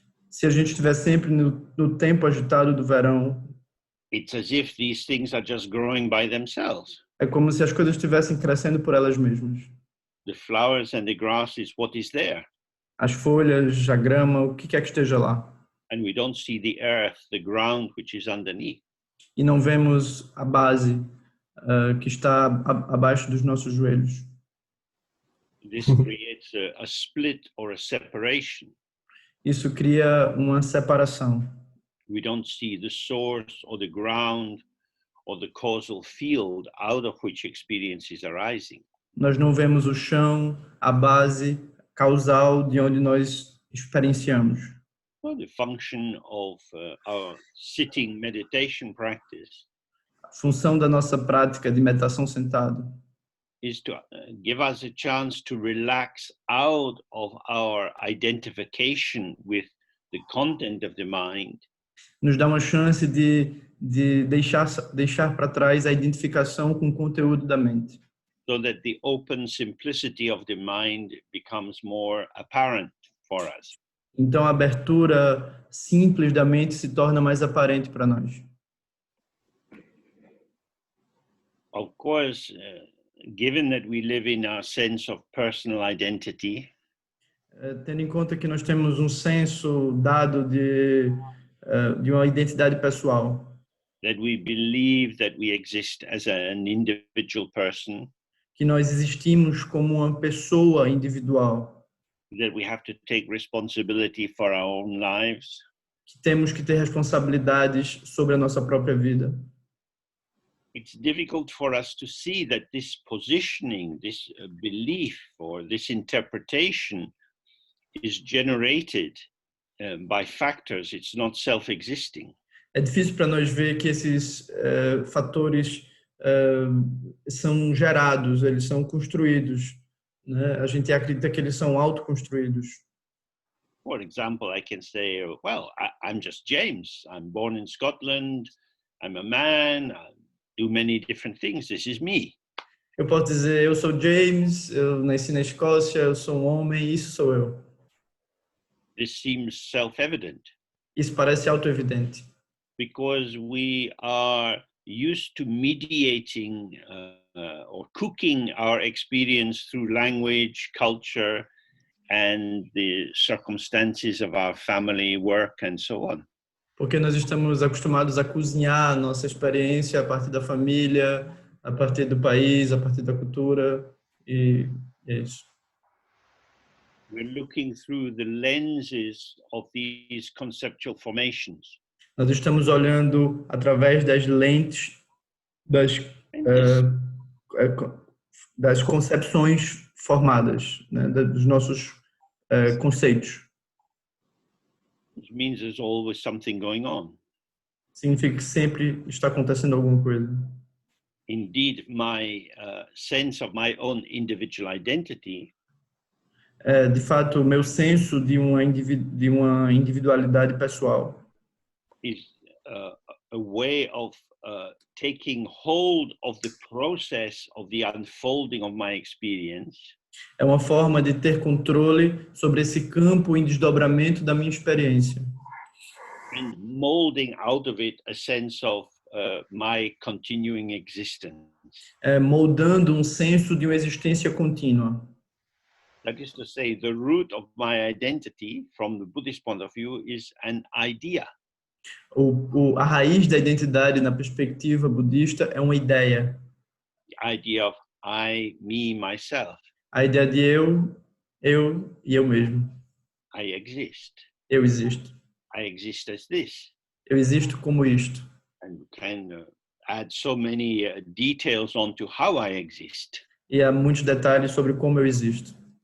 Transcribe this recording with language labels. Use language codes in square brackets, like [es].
[pt] Se a gente estiver sempre no tempo agitado do verão, [en] it's as if these things are just growing by themselves. [pt] é como se as coisas estivessem crescendo por elas mesmas. [en] The flowers and the grass is what is there. [pt] As folhas, a grama, o que quer que esteja lá. [en] And we don't see the earth, the ground which is underneath. [pt] E não vemos a base que está abaixo dos nossos joelhos. [en] This creates a split or a separation. [pt] Isso cria uma separação. [en] We don't see the source or the ground or the causal field out of which experience is arising. [pt] Nós não vemos o chão, a base causal de onde nós experienciamos. [en] Well, the function of our sitting meditation practice [pt] A função da nossa prática de meditação sentado [en] is to give us a chance to relax out of our identification with the content of the mind. [pt] nos dá uma chance de deixar para trás a identificação com o conteúdo da mente. [en] So that the open simplicity of the mind becomes more apparent for us. [pt] Então a abertura simples da mente se torna mais aparente para nós. [en] Of course, given that we live in our sense of personal identity, [pt] Tendo em conta que nós temos um senso dado de uma identidade pessoal, [en] that we believe that we exist as an individual person, [pt] que nós existimos como uma pessoa individual, [en] that we have to take responsibility for our own lives, [pt] que temos que ter responsabilidades sobre a nossa própria vida. [en] it's difficult for us to see that this positioning, this belief or this interpretation is generated by factors, it's not self-existing. [pt] É difícil para nós ver que esses fatores são gerados, eles são construídos, né? A gente acredita que eles são autoconstruídos. [en] For example, I can say, well, I'm just James. I'm born in Scotland. I'm a man. I do many different things. This is me. [pt] Eu posso dizer, eu sou James, eu nasci na Escócia, eu sou um homem, isso sou eu. [en] This seems self-evident [pt] Isso parece autoevidente. [en] because we are used to mediating or cooking our experience through language, culture, and the circumstances of our family, work, and so on. [pt] Porque nós estamos acostumados a cozinhar a nossa experiência a partir da família, a partir do país, a partir da cultura, e é isso. [en] We're looking through the lenses of these conceptual formations. [pt] Nós estamos olhando através das lentes das, [en] And this, [pt] das concepções formadas, né, dos nossos conceitos. [en] which means there's always something going on. [pt] Significa que sempre está acontecendo alguma coisa. [en] Indeed, my sense of my own individual identity [pt] De fato, o meu senso de uma individualidade pessoal [en] is a way of taking hold of the process of the unfolding of my experience [pt] é uma forma de ter controle sobre esse campo em desdobramento da minha experiência [en] and molding out of it a sense of my continuing existence. [pt] moldando um senso de uma existência contínua. [en] That is to say, the root of my identity from the Buddhist point of view is an idea. [pt] A raiz da identidade na perspectiva budista é uma ideia. [en] The idea of I, me, myself. [pt] A ideia de eu e eu mesmo. [en] I exist. [pt] Eu existo. [en] I exist as this. [pt] Eu existo como isto. [en] And we can add so many details onto how I exist. [pt] E há muitos detalhes sobre como eu existo.